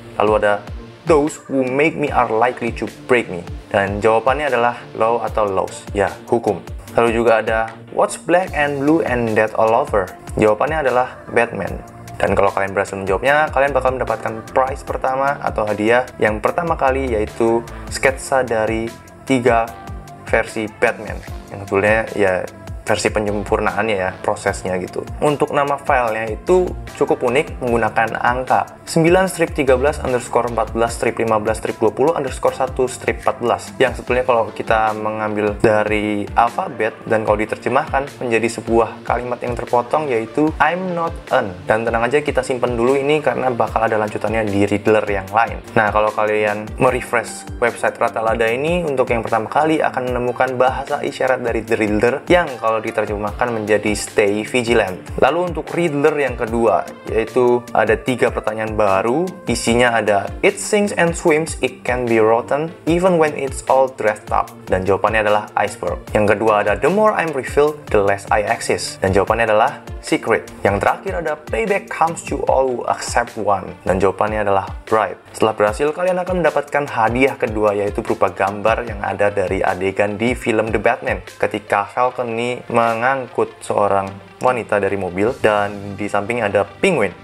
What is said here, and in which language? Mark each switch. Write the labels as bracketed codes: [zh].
[id] Lalu ada [en] those who make me are likely to break me. [id] Dan jawabannya adalah law atau laws. Ya, hukum. Lalu juga ada [en] what's black and blue and dead all over. [id] Jawabannya adalah Batman. Dan kalau kalian berhasil menjawabnya, kalian bakal mendapatkan prize pertama atau hadiah yang pertama kali, yaitu sketsa dari 3 versi Batman. Yang sebetulnya ya versi penyempurnaannya ya, prosesnya gitu. Untuk nama filenya itu cukup unik, menggunakan angka 9-13_14-15-20_1-1/14, yang sebetulnya kalau kita mengambil dari alfabet dan kalau diterjemahkan menjadi sebuah kalimat yang terpotong, yaitu [en] I'm not an. [id] Dan tenang aja, kita simpen dulu ini karena bakal ada lanjutannya di Riddler yang lain. Nah, kalau kalian merefresh website Rataalada ini, untuk yang pertama kali akan menemukan bahasa isyarat dari The Riddler yang kalau diterjemahkan menjadi [en] stay vigilant. [id] Lalu untuk Riddler yang kedua, yaitu ada 3 pertanyaan baru. Isinya ada [en] it sinks and swims, it can be rotten even when it's all dressed up. [id] Dan jawabannya adalah iceberg. Yang kedua ada [en] the more I'm refilled, the less I exist. [id] Dan jawabannya adalah secret. Yang terakhir ada [en] payback comes to all who accept one. [id] Dan jawabannya adalah bribe. Setelah berhasil, kalian akan mendapatkan hadiah kedua, yaitu berupa gambar yang ada dari adegan di film The Batman ketika Falcon ini mengangkut seorang wanita dari mobil dan di sampingnya ada penguin.